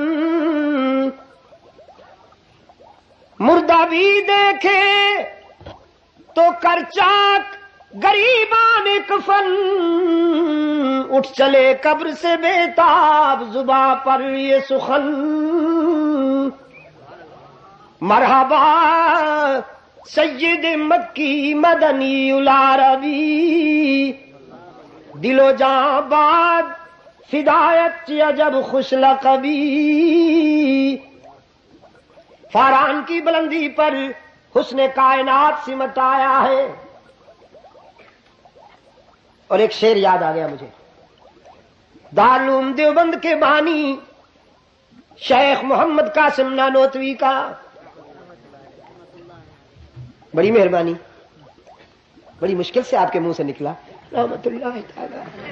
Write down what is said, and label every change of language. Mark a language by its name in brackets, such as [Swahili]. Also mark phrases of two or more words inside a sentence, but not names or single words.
[Urdu] مردہ بھی دیکھے تو کرچاک غریبان کفن، اٹھ چلے قبر سے بےتاب زباں پر یہ سخن، [Arabic] مرحبا سید مکی مدنی العربی، [Persian] دل و جاں باد فدایت عجب خوش لقبی، [Urdu] فاران کی بلندی پر حسن کائنات سمٹ آیا ہے۔ اور ایک شعر یاد آ گیا مجھے، دارالعلوم دیوبند کے بانی شیخ محمد قاسم نانوتوی کا، بڑی مہربانی، بڑی مشکل سے آپ کے منہ سے نکلا رحمت اللہ تعالی۔